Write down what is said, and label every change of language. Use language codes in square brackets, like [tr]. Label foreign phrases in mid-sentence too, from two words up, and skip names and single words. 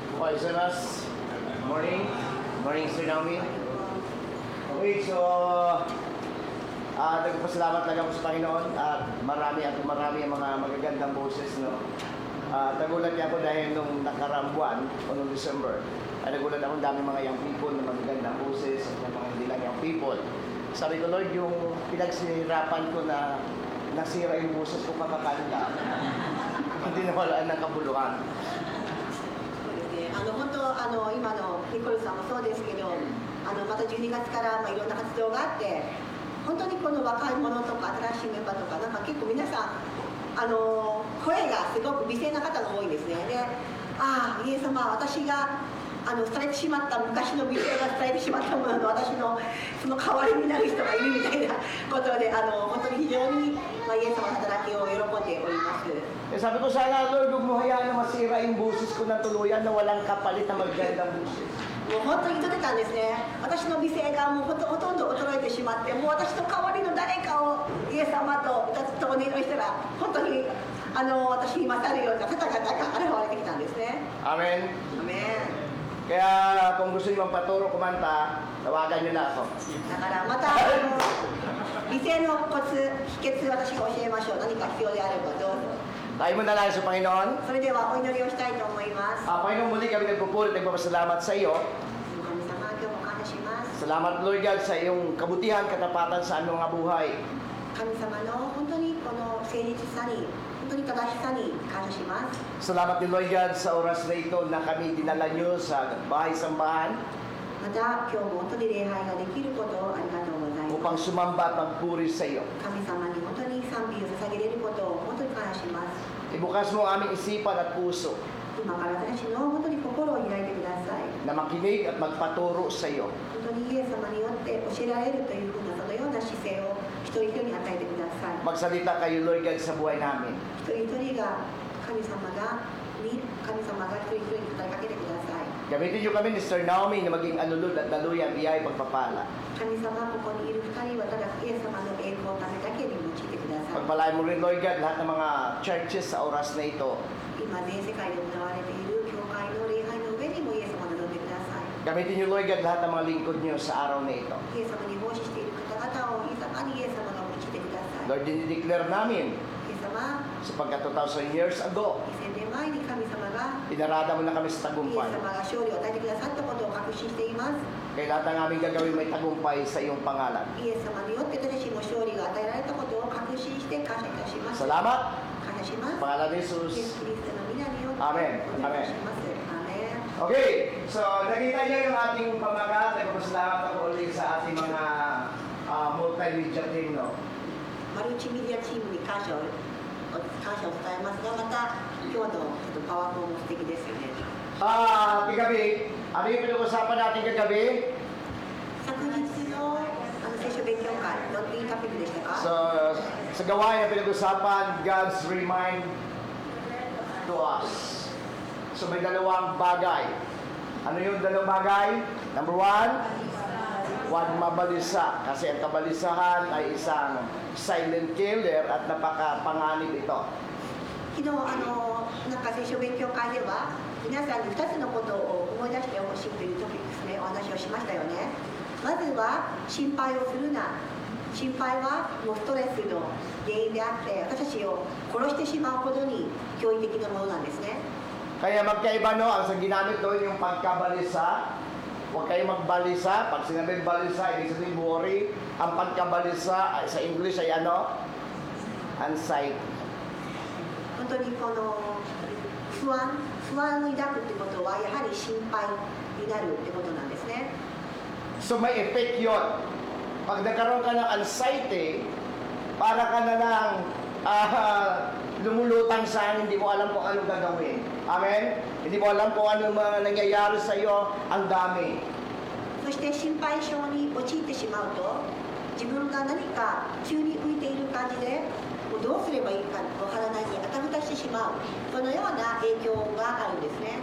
[en] Oisemas. Morning. Morning, Sir Naomi. [tl] Okay, so nagpasalamat lang ako sa Panginoon at marami ang mga magagandang boses, no? Nagulat niya ako dahil nung nakaraang buwan o nung December, nagulat ako dami mga [en] young people [tl] na magagandang boses at mga hindi lang [en] young people. [tl] Sabi ko, Lord, yung pinagsihirapan ko na nasira yung boses ko kakakanta, hindi na wala ng kabuluhan. [ja] 本当今のニコルさんもそうですけどまた12月からいろんな活動があって本当にこの若い者とか新しいメンバーとかなんか結構皆さん声がすごく美声な方が多いんですねでイエス様私が伝えてしまった昔の美声が伝えてしまったものの私のその代わりになる人がいるみたいなことで本当に非常に、イエス様の働きを喜んでおります。 [tl] Sabi ko sana, Lord, huwag mo hayaan na masira yung boses ko ng tuluyan na walang kapalit na magandang boses. [ja] もう本当に言ってたんですね。私の美声がもうほとんど衰えてしまって、もう私の代わりの誰かをイエス様とお願いしたら、本当に私に勝るような方々が現れてきたんですね。 [tl] Amen? [ja] アメン。 [tl] Kaya kung gusto niyo magpaturo kumanta, tawagan niyo na ako. [ja] だからまた美声のコツ、秘訣私が教えましょう。何か必要であればどうぞ。 [tl] Tayo mo na lang sa Panginoon. [ja] それではお祈りをしたいと思います。 [tl] Panginoon, muli kami nagpupuri at nagpapasalamat sa iyo. [ja] 神様、今日も感謝します。 [tl] Salamat, [en] Lord God, [tl] sa iyong kabutihan, katapatan sa aming mga buhay. [ja] 神様の本当にこの誠実さに、本当に正しさに感謝します。 [tl] Salamat din, [en] Lord God, [tl] sa oras na ito na kami dinala niyo sa bahay-sambahan [ja] また今日も本当に礼拝ができることをありがとうございます。 [tl] upang sumamba at magpuri sa iyo. [ja] 神様に本当に賛美を捧げれることを本当に感謝します。 [tl] Ibukas mo ang aming isipan at puso [ja] 今から私たちの本当に心を開いてください。 [tl] na makinig at magpaturo sa iyo. [ja] 本当にイエス様によって教えられるというふうなそのような姿勢を一人一人に与えてください。 [tl] Magsalita kayo, [en] Lord God, [tl] sa buhay namin. [ja] 一人一人が神様が一人一人に語りかけてください。 [tl] Gamitin niyo kami ni Sir Naomi na maging anulod at daluyan, biyay, pagpapala. [ja] 神様、ここにいる二人はただイエス様の栄光のためだけに用いてください。 [tl] Pagpalain mo rin, [en] Lord God, [tl] lahat ng mga churches sa oras na ito. [ja] 今全世界で行われている教会の礼拝の上にもイエス様を望んでください。 [tl] Gamitin niyo, [en] Lord God, [tl] lahat ng mga lingkod niyo sa araw na ito. [ja] イエス様に奉仕している方々をイエス様にイエス様が用いてください。 [tl] Lord, dinideclare namin [ja] イエス様、 [tl] sapagkat 2,000 years ago, [ja] 2000 年前に神様が [tl] inarada mo na kami sa [ja] イエス [tl] tagumpay. [ja] 様が勝利を与えてくださったことを確信しています。 [tl] Kaya lahat ng aming gagawin may tagumpay sa iyong pangalan. [ja] イエス様によって私たちも勝利が与えられたことを確信して感謝いたします。 [tl] Salamat! [ja] 感謝します。 [tl] Pangalan ni [ja] イエス Jesus. キリストの皆によって Amen. お願いします。アメン。 [tl] Okay, so nakita niyo yung ating pamagat. Nagpapasalamat ako ulit sa ating mga [en] multimedia team, [tl] no? [ja] マルチメディアチームに感謝を伝えますが、また今日のパワーポも素敵ですよね。 [tl] Kagabi, ano yung pinag-usapan natin kagabi? [ja] 昨日の聖書勉強会、どんなトピックでしたか？ [tl] Sa gawain na pinag-usapan, [en] God's remind to us. [tl] So may dalawang bagay. Ano yung dalawang bagay? Number one, huwag mabalisa. Kasi ang kabalisahan ay isang silent killer at napakapanganib ito. [ja] 昨日なんか聖書勉強会では皆さんに2つのことを思い出してほしいというトピックスでお話をしましたよね。まずは心配をするな。心配はもうストレスの原因であって私たちを殺してしまうほどに驚異的なものなんですね。 [tl] Kaya magkaiba, no? Ang ginamit doon yung pagkabalisa. Huwag kayong magbalisa. Pag sinabi balisa, ibig sabihin worry. Ang pagkabalisa sa English ay ano? Anxiety. [ja] 本当にこの不安を抱くってことはやはり心配になるってことなんですね。 [tl] So may effect yun. Pag nagkaroon ka ng anxiety, para ka na lang lumulutang sa hindi mo alam kung anong gagawin. Amen? Hindi mo alam kung anong mga nangyayari sa iyo, ang dami. [ja] そして心配症に陥ってしまうと自分が何か宙に浮いている感じでもうどうすればいいかわからないにあたふたしてしまうそのような影響があるんですね。